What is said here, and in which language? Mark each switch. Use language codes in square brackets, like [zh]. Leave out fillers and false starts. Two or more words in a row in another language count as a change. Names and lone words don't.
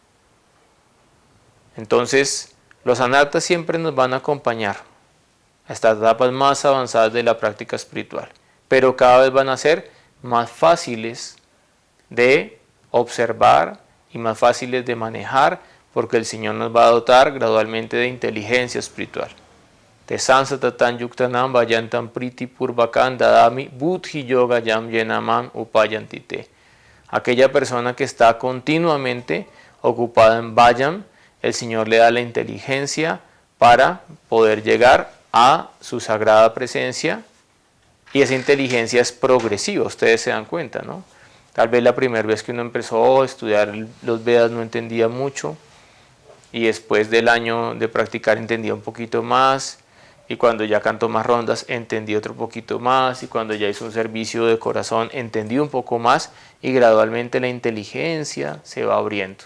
[es] Entonces, los anartas siempre nos van a acompañar a estas etapas más avanzadas de la práctica espiritual, pero cada vez van a ser más fáciles de observar y más fáciles de manejar, porque el Señor nos va a dotar gradualmente de inteligencia espiritual. [sa] Te sansatatan yuktanam vayantam priti purvakan dadami buddhi yoga yam yenamam upayantite. [es] Aquella persona que está continuamente ocupada en vayam, el Señor le da la inteligencia para poder llegar a su sagrada presencia, y esa inteligencia es progresiva, ustedes se dan cuenta, ¿no? Tal vez la primera vez que uno empezó a estudiar los Vedas no entendía mucho, y después del año de practicar entendía un poquito más, y cuando ya cantó más rondas entendí otro poquito más, y cuando ya hizo un servicio de corazón entendí un poco más, y gradualmente la inteligencia se va abriendo.